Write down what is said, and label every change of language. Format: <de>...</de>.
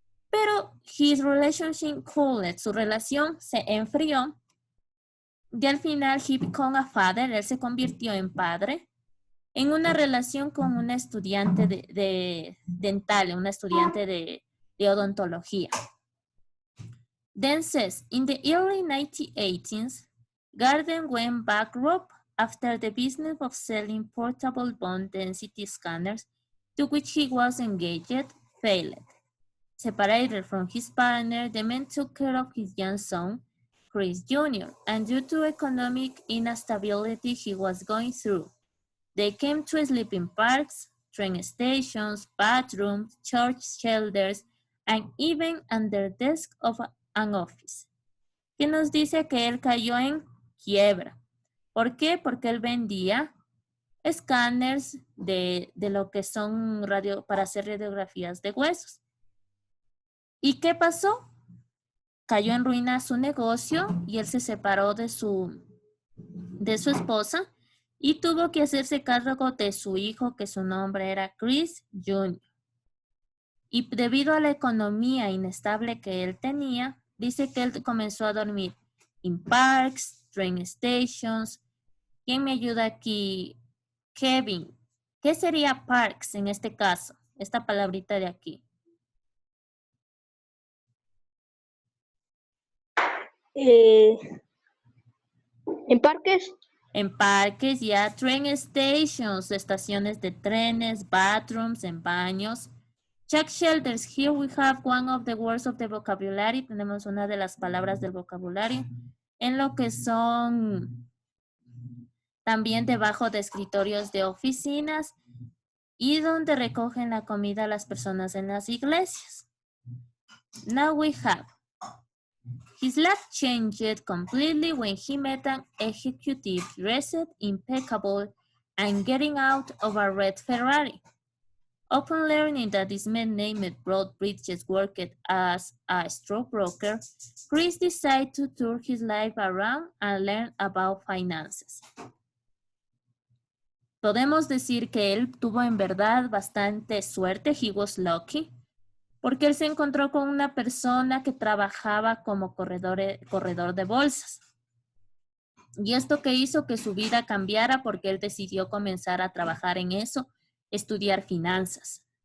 <es>pero</es> <en>his relationship cooled,</en> <es>su relación se enfrió y al final</es> <en>he became a father,</en> <es>él se convirtió en padre en una relación con una estudiante de dental, una estudiante de odontología.</es> <en>Then says, in the early 1980s, Garden went bankrupt after the business of selling portable bone density scanners to which he was engaged failed. Separated from his partner, the man took care of his young son, Chris Jr., and due to economic instability he was going through, they came to sleep in parks, train stations, bathrooms, church shelters, and even under the desk of an office.</en> <es>¿Qué nos dice? Que él cayó en quiebra. ¿Por qué? Porque él vendía escáneres de lo que son para hacer radiografías de huesos. ¿Y qué pasó? Cayó en ruina su negocio y él se separó de su esposa y tuvo que hacerse cargo de su hijo, que su nombre era Chris Jr. Y debido a la economía inestable que él tenía, dice que él comenzó a dormir en parks, train stations. ¿Quién me ayuda aquí? Kevin. ¿Qué sería parks en este caso? Esta palabrita de aquí. ¿En parques? En parques, ya. Train stations, estaciones de trenes, bathrooms, en baños. Check shelters.</es> <en>Here we have one of the words of the vocabulary.</en> <es>Tenemos una de las palabras del vocabulario. En lo que son también debajo de escritorios de oficinas y donde recogen la comida las personas en las iglesias.</es> <en>Now we have. His life changed completely when he met an executive dressed impeccable and getting out of a red Ferrari. Upon learning that this man named Broadbridge worked as a stockbroker, Chris decided to turn his life around and learn about finances.</en> <es>podemos decir que él tuvo en verdad bastante suerte,</es> <en>he was lucky,</en> <es>porque él se encontró con una persona que trabajaba como corredor de bolsas. Y esto que hizo que su vida cambiara porque él decidió comenzar a trabajar en eso, estudiar finanzas.</es>